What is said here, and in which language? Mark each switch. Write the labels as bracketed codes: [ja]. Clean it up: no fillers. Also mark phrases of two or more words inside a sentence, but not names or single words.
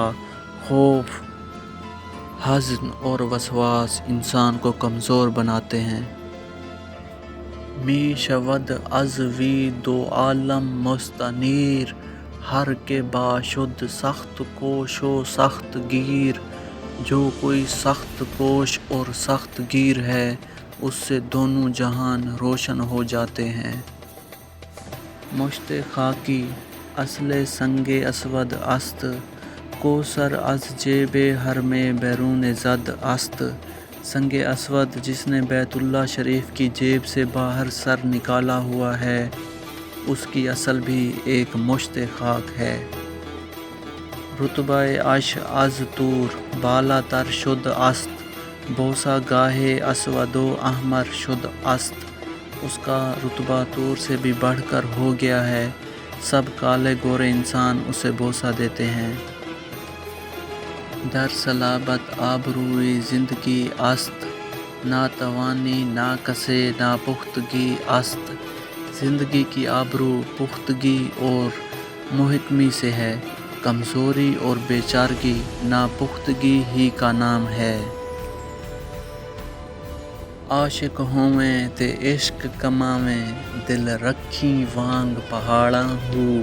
[ur] خوف، حزن اور وسواس انسان کو کمزور بناتے ہیں۔ [fa] می شود از وی دو عالم مستنیر، ہر کے باشد سخت کوش و سخت گیر۔ [ur] جو کوئی سخت کوش اور سخت گیر ہے، اس سے دونوں جہان روشن ہو جاتے ہیں۔ [fa] مشت خاکی اصل سنگ اسود است، کوثر از جیب حرم بیرون زد است۔ [ur] سنگ اسود جس نے بیت اللہ شریف کی جیب سے باہر سر نکالا ہوا ہے، اس کی اصل بھی ایک مشت خاک ہے۔ [fa] رتبہ عش از طور بالا تر شد است، بوسہ گاہ اسود و احمر شد است۔ [ur] اس کا رتبہ طور سے بھی بڑھ کر ہو گیا ہے، سب کالے گورے انسان اسے بوسہ دیتے ہیں۔ [fa] در صلابت آبروی زندگی است، نہ توانی نہ کسے نہ پختگی است۔ [ur] زندگی کی آبرو پختگی اور محکمی سے ہے، کمزوری اور بے چارگی ناپختگی ہی کا نام ہے۔ [pa] عاشق ہوویں تے عشق کماویں، دل رکھیں وانگ پہاڑاں ہو۔